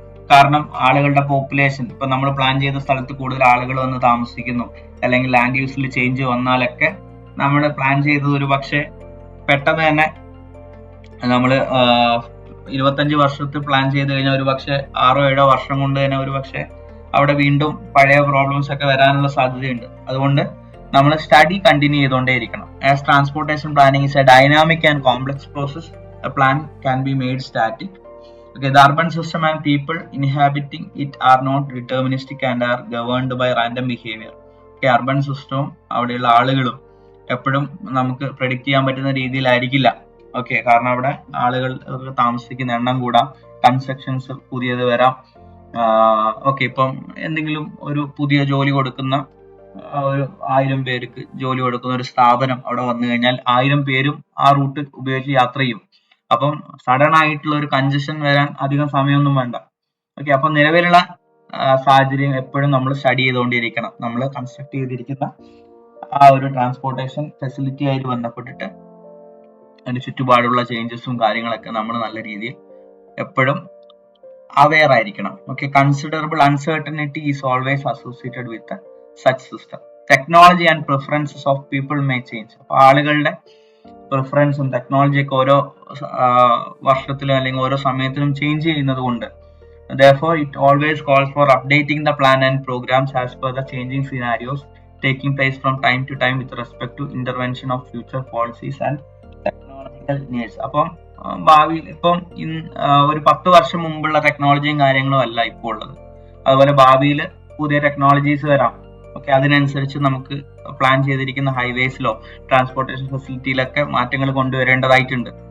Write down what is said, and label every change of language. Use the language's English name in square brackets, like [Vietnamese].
[Malayalam] കാരണം ആളുകളുടെ പോപ്പുലേഷൻ, ഇപ്പൊ നമ്മൾ പ്ലാൻ ചെയ്ത സ്ഥലത്ത് കൂടുതൽ ആളുകൾ വന്ന് താമസിക്കുന്നു അല്ലെങ്കിൽ ലാൻഡ് യൂസിൽ ചേഞ്ച് വന്നാലൊക്കെ നമ്മൾ പ്ലാൻ ചെയ്തത് ഒരു പക്ഷേ പെട്ടെന്ന് തന്നെ നമ്മൾ 25 വർഷത്തിൽ പ്ലാൻ ചെയ്ത് കഴിഞ്ഞാൽ ഒരു പക്ഷേ 6 or 7 വർഷം കൊണ്ട് തന്നെ ഒരു പക്ഷേ അവിടെ വീണ്ടും പഴയ പ്രോബ്ലംസ് ഒക്കെ വരാനുള്ള സാധ്യതയുണ്ട്. അതുകൊണ്ട് നമ്മൾ study continue ചെയ്തുകൊണ്ടേയിരിക്കണം. [English] As transportation planning is a dynamic and complex process, a plan can be made static. Okay, the urban system and people inhabiting it are not deterministic and are governed by random behavior. [Malayalam] Okay, urban system അവിടെയുള്ള ആളുകളും എപ്പോഴും നമുക്ക് predict ചെയ്യാൻ പറ്റുന്ന രീതിയിലായിരിക്കില്ല. Okay, കാരണം അവിടെ ആളുകൾ താമസിക്കുന്ന എണ്ണം കൂടാം, കൺസ്ട്രക്ഷൻസ് പുതിയത് വരാം. ഓക്കെ, ഇപ്പം എന്തെങ്കിലും ഒരു പുതിയ ജോലി കൊടുക്കുന്ന ഒരു 1000 പേർക്ക് ജോലി കൊടുക്കുന്ന ഒരു സ്ഥാപനം അവിടെ വന്നു കഴിഞ്ഞാൽ 1000 പേരും ആ റൂട്ട് ഉപയോഗിച്ച് യാത്ര ചെയ്യും. അപ്പം സഡൻ ആയിട്ടുള്ള ഒരു കൺജഷൻ വരാൻ അധികം സമയമൊന്നും വേണ്ട. ഓക്കെ, അപ്പം നിലവിലുള്ള സാഹചര്യം എപ്പോഴും നമ്മൾ സ്റ്റഡി ചെയ്തുകൊണ്ടിരിക്കണം. നമ്മൾ കൺസ്ട്രക്ട് ചെയ്തിരിക്കുന്ന ആ ഒരു ട്രാൻസ്പോർട്ടേഷൻ ഫെസിലിറ്റി ആയിട്ട് ബന്ധപ്പെട്ടിട്ട് അതിന്റെ ചുറ്റുപാടുള്ള ചേഞ്ചസും കാര്യങ്ങളൊക്കെ നമ്മൾ നല്ല രീതിയിൽ എപ്പോഴും അവെയർ ആയിരിക്കണം. [English] Okay, considerable uncertainty is always associated with such system. Technology and preferences of people may change. [Malayalam] അപ്പോൾ ആളുകളുടെ പ്രിഫറൻസും ടെക്നോളജിയൊക്കെ ഓരോ വർഷത്തിലും അല്ലെങ്കിൽ ഓരോ സമയത്തിലും ചേഞ്ച് ചെയ്യുന്നത് കൊണ്ട് [English] therefore it always calls for updating the plan and programs as per the changing scenarios taking place from time to time with respect to intervention of future policies and technological needs. [Malayalam] അപ്പം ഭാവിയിൽ ഇപ്പം ഒരു 10 വർഷം മുമ്പുള്ള ടെക്നോളജിയും കാര്യങ്ങളും അല്ല ഇപ്പോൾ ഉള്ളത്. അതുപോലെ ഭാവിയിൽ പുതിയ ടെക്നോളജീസ് വരാം. ഓക്കെ, അതിനനുസരിച്ച് നമുക്ക് പ്ലാൻ ചെയ്തിരിക്കുന്ന ഹൈവേസിലോ ട്രാൻസ്പോർട്ടേഷൻ ഫെസിലിറ്റിയിലൊക്കെ മാറ്റങ്ങൾ കൊണ്ടുവരേണ്ടതായിട്ടുണ്ട്.